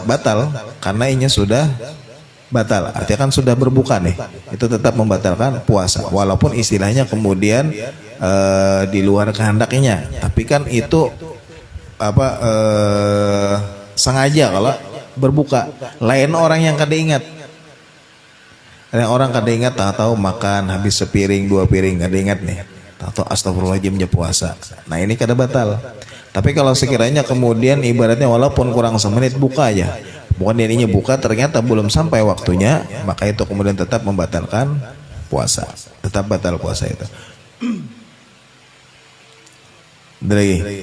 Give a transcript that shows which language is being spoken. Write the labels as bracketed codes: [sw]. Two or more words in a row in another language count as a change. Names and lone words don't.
[id] Batal, karena inya sudah batal, artinya kan sudah berbuka nih, itu tetap membatalkan puasa walaupun istilahnya kemudian di luar kehendaknya, tapi kan itu apa, sengaja kalau berbuka. Lain orang yang kada ingat, orang kada ingat, tahu makan habis sepiring dua piring kada ingat nih, tahu astagfirullahaladzim puasa, nah ini kada batal. Tapi kalau sekiranya kemudian ibaratnya walaupun kurang semenit buka aja, bukan dirinya buka ternyata belum sampai waktunya, maka itu kemudian tetap membatalkan puasa, tetap batal puasa itu. Lagi.